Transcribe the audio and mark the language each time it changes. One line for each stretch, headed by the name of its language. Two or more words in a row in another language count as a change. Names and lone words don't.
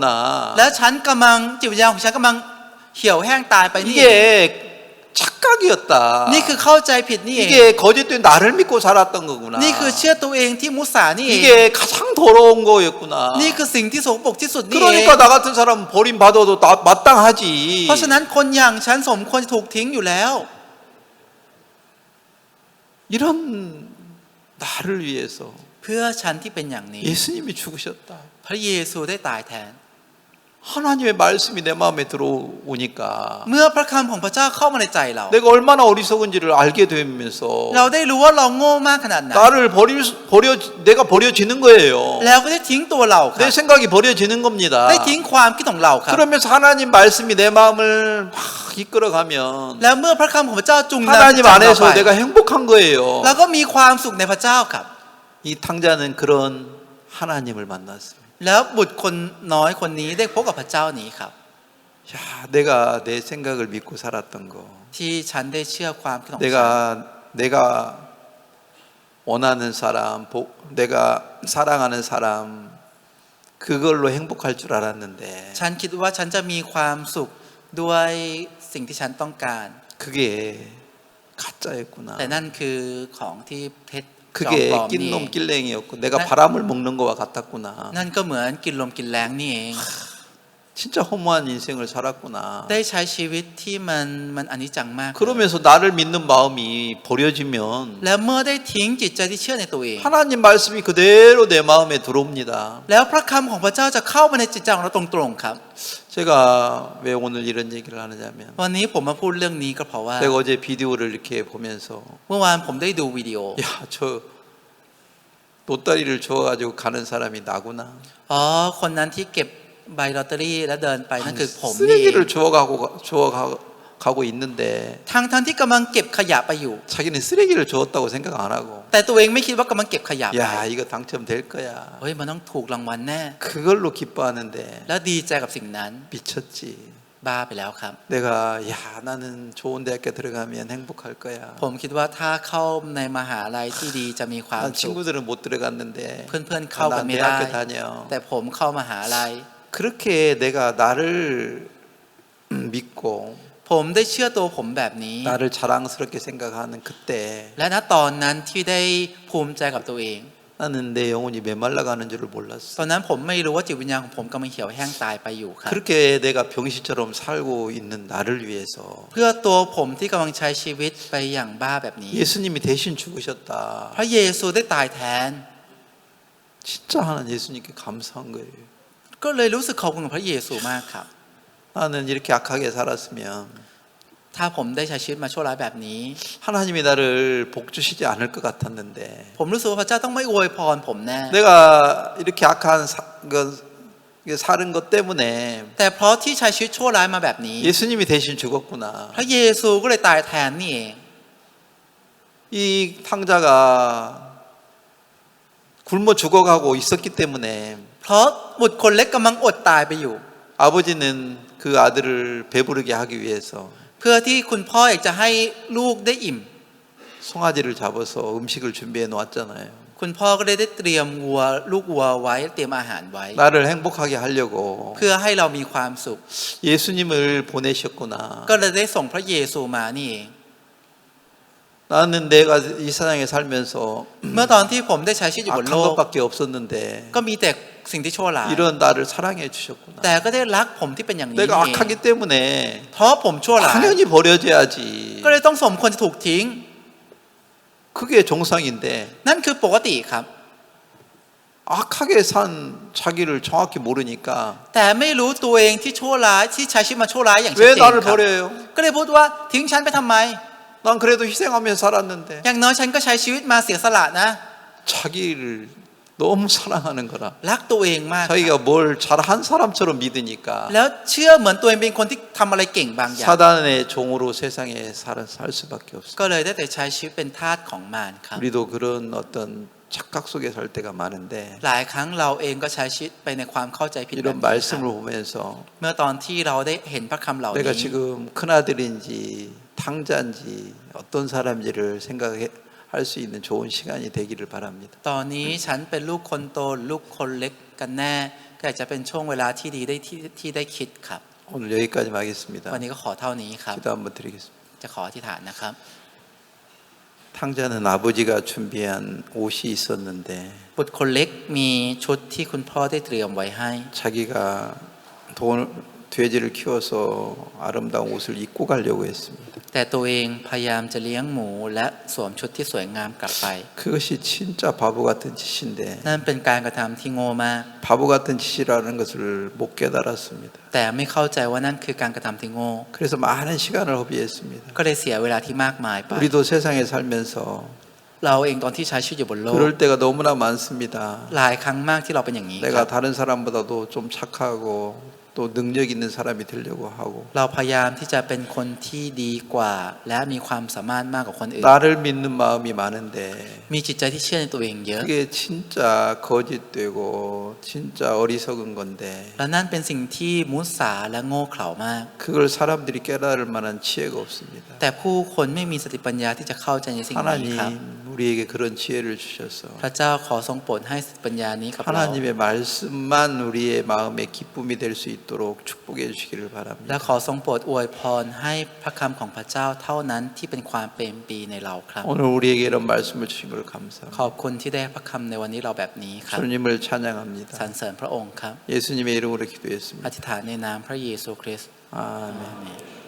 Thai: แล้วฉันกำลังจิตวิญญาณของฉันกำลังเหี่ยวแห้งตายไปนี่เอง
Korean: 이게 착각이었다.
Thai: นี่คือเข้าใจผิดนี่เอง
Korean: 이게 거짓된 나를 믿고 살았던 거구나.
Thai: นี่คือเชื่อตัวเองที่มุสานี่เอง
Korean: 이게 가장 더러운 거였구나.
Thai: นี่คือสิ่งที่สกปรกที่สุดนี่เอง
Korean: 그러니까 나 같은 사람 버림받아도 마땅하지.
Thai: เพราะฉะนั้นคนอย่างฉันสมควรจะถูกทิ้งอยู่แล้ว
Korean: 이런 나를 위해서
Thai: เพื่อฉันที่เป็นอย่างนี้
Korean: 예수님이 죽으셨다.
Thai: พระเยซูได้ตายแทน
Korean: 하나님의 말씀이 내 마음에 들어오니까
Thai: เมื่อพระคำของพระเจ้าเข้ามาในใจเรา
Korean: 내가 얼마나 어리석은지를 알게 되면서
Thai: เราได้รู้ว่าเราโง่มากขนาดไหน
Korean: 나를 내가 버려지는 거예요.
Thai: แล้วก็ได้ทิ้งตัวเราครั
Korean: 내
Thai: บ
Korean: 생각이 버려지는 겁니다.
Thai: ได้ทิ้งความคิดของเราครับ
Korean: 그러면서 하나님 말씀이 내 마음을 막 이끌어가면
Thai: แล้วเมื่อพระคำของพระเจ้าจุงนำ
Korean: 하나님
Thai: จิตเรา
Korean: 안에서
Thai: ไป
Korean: 내가 행복한 거예요.
Thai: แล้วก็มีความสุขในพระเจ้าครับ
Korean: 이 탕자는 그런 하나님을 만났습니다.
Thai: แล้วบุตรคนน้อยคนนี้ได้พบกับพระเจ้านี้ครับ
Korean: 야, 내가 내 생각을 믿고 살았던 거,
Thai: ที่ฉันได้เชื่อความคิดของฉัน
Korean: 내가 원하는 사람, 내가 사랑하는 사람, 그걸로 행복할 줄 알았는데
Thai: ฉันคิดว่าฉันจะมีความสุขด้วยสิ่งที่ฉันต้องการ
Korean: 그게 가짜였구나.
Thai: แต่นั่นคือของที่เท็จจอม
Korean: 그게
Thai: ปลอมนี่
Korean: 낀놈 낄랭이였고 내가 바람을 먹는 거와 같았구나.
Thai: นั่นก็เหมือนกินลมกินแรงนี่เอง
Korean: 진짜 허무한 인생을 살았구나.
Thai: ได้ใช้ชีวิตที่มันอนิจจังมาก
Korean: 그러면서 나를 믿는 마음이 버려지면
Thai: แล้วเมื่อได้ทิ้งจิตใจที่เชื่อในตัวเอง
Korean: 하나님 말씀이 그대로 내 마음에 들어옵니다.
Thai: แล้วพระคำของพระเจ้าจะเข้ามาในจิตใจของเราตรงๆครับ
Korean: 제가 왜 오늘 이런 얘기를 하느냐면
Thai: วันนี้ผมมาพูดเรื่องนี้ก็เพราะว่า
Korean: 내가 어제 비디오를 이렇게 보면서
Thai: เมื่อวานผมได้ดูวิดีโอ
Korean: 야, 저 로따리를 주워가지고 가는 사람이 나구나.
Thai: อ๋อคนนั้นที่เก็บใบลอตเตอรี่แล้วเดินไปนั่นคือผมนี่เอง
Korean: 쓰레기를 주워가고 있는데
Thai: ทั้งที่กำลังเก็บขยะไปอยู่
Korean: 자기는 쓰레기를 주웠다고 생각 안 하고
Thai: แต่ตัวเองไม่คิดว่ากำลังเก็บขยะไป
Korean: 야 이거 당첨될 거야
Thai: เฮ้ยมันต้องถูกรางวัลแน่
Korean: 그걸로 기뻐하는데
Thai: แล้วดีใจกับสิ่งนั้น
Korean: 미쳤지
Thai: บ้าไปแล้วครับ
Korean: 내가 야 나는 좋은 대학교 들어가면 행복할 거야
Thai: ผมคิดว่าถ้าเข้าในมหาลัยที่ดีจะมีความ
Korean: 난
Thai: สุข
Korean: 친구들은 못 들어갔는데
Thai: เพื่อนๆเข้ากัน
Korean: 난
Thai: ไม่ได้
Korean: 대학교 다녀
Thai: แต่ผมเข้ามหาลัย
Korean: 그렇게 내가 나를 믿고
Thai: ผมได้เชื่อตัวผมแบบนี้
Korean: 나를 자랑스럽게 생각하는 그때
Thai: และณตอนนั้นที่ได้ภูมิใจกับตัวเอง
Korean: 나는 내 영혼이 메말라가는 줄을 몰랐어
Thai: ตอนนั้นผมไม่รู้ว่าจิตวิญญาณของผมกำลังเหี่ยวแห้งตายไปอยู่ครับ
Korean: 그렇게 내가 병신처럼 살고 있는 나를 위해서
Thai: เพื่อตัวผมที่กำลังใช้ชีวิตไปอย่างบ้าแบบนี้
Korean: 예수님이 대신
Thai: พ
Korean: 죽으셨다
Thai: ระเยซูได้ตายแทน
Korean: 진짜 하나님 예수님께 감사한 거예요
Thai: ก็เลยรู้สึกขอบคุณกับพระเยซูมากครับ
Korean: 나는 이렇게 악하게 살았으면
Thai: ถ้าผมได้ใช้ชีวิตมาชั่วร้ายแบบนี้
Korean: 하나님이 나를 복주시지 않을 것 같았는데
Thai: ผมรู้สึกว่าพระเจ้าต้องไม่อวยพรผมแน่
Korean: 내가 이렇게 악한 사는 것 때문에
Thai: แต่เพราะที่ใช้ชีวิตชั่วร้ายมาแบบนี้
Korean: 예수님이 대신 죽었구나
Thai: พระเยซูก็เลยตายแทนนี่เอง
Korean: 이 탕자가 굶어 죽어가고 있었기 때문에
Thai: เพราะบุตรคนเล็กกำลังอดตายไปอยู่
Korean: 아버지는 그 아들을 배부르게 하기 위해서
Thai: เพื่อที่คุณพ่ออยากจะให้ลูกได้อิ่ม
Korean: 송아지를 잡아서 음식을 준비해 놓았잖아요.
Thai: คุณพ่อก็ได้เตรียมลูกวัวไว้เตรียมอาหารไว้
Korean: 나를 행복하게 하려고
Thai: เพื่อให้เรามีความสุข
Korean: 예수님을 보내셨구나.
Thai: ก็เลยได้ส่งพระเยซูมานี่เอง
Korean: 나는 내가 이 세상에 살면서
Thai: เมื่อตอนที่ผมได้ใช้ชีวิตอยู่บน
Korean: 악한
Thai: โลก
Korean: 것밖에 없었는데
Thai: ก็มีแต่สิ่งที่ชั่วร้าย
Korean: 이런 나를 사랑해 주셨구나.
Thai: แต่ก็ได้รักผมที่เป็นอย่างนี้
Korean: 내가
Thai: เอง
Korean: 악하기 때문에
Thai: เพราะผมชั่วร้าย
Korean: 당연히 버려져야지.
Thai: ก็เลยต้องสมควรจะถูกทิ้ง
Korean: 그게 정상인데
Thai: นั่นคือปกติครับ
Korean: 악하게 산 자기를 정확히 모르니까
Thai: แต่ไม่รู้ตัวเองที่ชั่วร้ายที่ใช้ชีวิตมาชั่วร้ายอย่างชัด
Korean: 왜
Thai: เจน
Korean: 나를
Thai: ครับ
Korean: 버려요?
Thai: ก็เลยพูดว่าทิ้งฉันไปทำไม
Korean: 난 그래도 희생하면서 살았는데
Thai: อย่างน้อยฉันก็ใช้ชีวิตมาเสียสละนะ
Korean: 자기를 너무 사랑하는 거라.
Thai: รักตัวเองมากครับ
Korean: 자기가 뭘 잘한 사람처럼 믿으니까
Thai: แล้วเชื่อเหมือนตัวเองเป็นคนที่ทำอะไรเก่งบางอย่าง
Korean: 사단의 종으로 세상에 살 수밖에 없어.
Thai: ก็เลยได้แต่ใช้ชีวิตเป็นทาสของมารครับ
Korean: 우리도 그런 어떤 착각 속에 살 때가 많은데
Thai: หลายครั้งเราเองก็ใช้ชีวิตไปในความเข้าใจผิดแบบ
Korean: 이런
Thai: นี้ครับ
Korean: 말씀을 보면서
Thai: เมื่อตอนที่เราได้เห็นพระคำเหล่า
Korean: 내가
Thai: นี้
Korean: 지금 큰아들인지 탕자인지 어떤 사람인지를 생각할 수 있는 좋은 시간이 되기를 바랍니다.
Thai: ตอนนี้ฉันเป็นลูกคนโตหรือลูกคนเล็กกันแน่ก็อาจจะเป็นช่วงเวลาที่ดีได้ที่ได้คิดครับ
Korean: 오늘 여기까지 하겠습니다.
Thai: วันนี้ก็ขอเท่านี้ครับ
Korean: 기도 한번 드리겠습니다.
Thai: จะขออธิษฐานนะครับ
Korean: 탕자는 아버지가 준비한 옷이 있었는데
Thai: บุตรคนเล็กมีชุดที่คุณพ่อได้เตรียมไว้ให้
Korean: 자기가 돼지를 키워서 아름다운 옷을 입고 가려고 했습니다.
Thai: แต่ตัวเองพยายามจะเลี้ยงหมูและสวมชุดที่สวยงามกลับไป
Korean: 그것이 진짜 바보 같은 짓인데
Thai: นั่นเป็นการกระทำที่โง่มาก
Korean: 바보 같은 짓이라는 것을 못 깨달았습니다.
Thai: แต่ไม่เข้าใจว่านั่นคือการกระทำที่โง่
Korean: 그래서 많은 시간을 허비했습니다.
Thai: ก็เลยเสียเวลาที่มากมายไป
Korean: 우리도 세상에 살면서
Thai: เราเองตอนที่ใช้ชีวิตอยู่บนโลก
Korean: 그럴 때가 너무나 많습니다.
Thai: หลายครั้งมากที่เราเป็นอย่างนี้ค
Korean: 내가
Thai: รับ
Korean: 다른 사람보다도 좀 착하고 또 능력 있는 사람이 되려고 하고
Thai: เราพยายามที่จะเป็นคนที่ดีกว่า และมีความสามารถมากกว่าคนอื่น
Korean: 나를 믿는 마음이 많은데
Thai: มีจิตใจที่เชื่อในตัวเองเยอะ
Korean: 그게 진짜 거짓되고 진짜 어리석은 건데
Thai: และนั่นเป็นสิ่งที่มุสาและโง่เขลามาก
Korean: 그걸 사람들이 깨달을 만한 지혜가 없습니다.
Thai: แต่ผู้คนไม่มีสติปัญญาที่จะเข้าใจในสิ่งนี้ครับ
Korean: 하나님 우리에게 그런 지혜를 주셔서
Thai: พระเจ้าขอทรงโปรดให้สติปัญญานี้กับเรา
Korean: 하나님의 말씀만 우리의 마음의 기쁨이 될 수 있도록 축복해 주시기를
Thai: และ
Korean: 바랍니다.
Thai: ขอทรงโปรดอวยพรให้พระคำของพระเจ้าเท่านั้นที่เป็นความเป็นปีในเราครับ
Korean: 오늘 우리에게 이런 말씀을 주신 걸
Thai: ข
Korean: 감사합니다.
Thai: อบคุณที่ได้พระคำในวันนี้เราแบบนี้ครับ
Korean: 주님을
Thai: สรร
Korean: 찬양합니다.
Thai: เสริญพระองค์ครับ
Korean: 예수님의 이름으로
Thai: อ
Korean: 기도했습니다.
Thai: ธิษฐานในนามพระเยซูคริสต์
Korean: 아멘.
Thai: อาเมน